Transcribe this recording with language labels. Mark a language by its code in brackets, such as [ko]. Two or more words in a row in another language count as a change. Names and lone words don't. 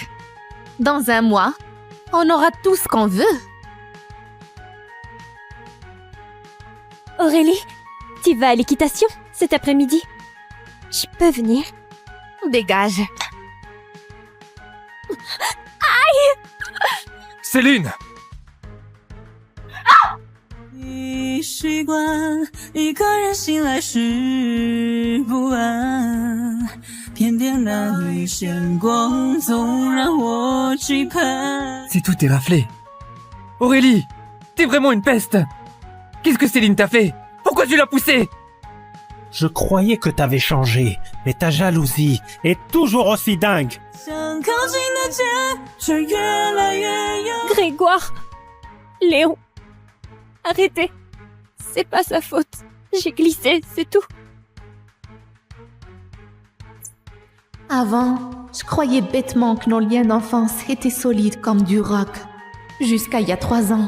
[fr] Dans un mois, on aura tout ce qu'on veut. Aurélie, tu vas à l'équitation cet après-midi? Je peux venir? Dégage. Aïe! Céline! [zh] 已习惯一个人醒来时不安，偏偏那缕线光总让我期盼。 [fr] C'est tout éraflé. Aurélie, t'es vraiment une peste. Qu'est-ce que Céline t'a fait? Pourquoi tu l'as poussée? Je croyais que t'avais changé, mais ta jalousie est toujours aussi dingue. [zh] 想靠近的街，却越来越远。 [fr] Grégoire! Léon! Arrêtez! C'est pas sa faute. J'ai glissé, c'est tout. Avant, je croyais bêtement que nos liens d'enfance étaient solides comme du roc. Jusqu'à il y a 3 ans.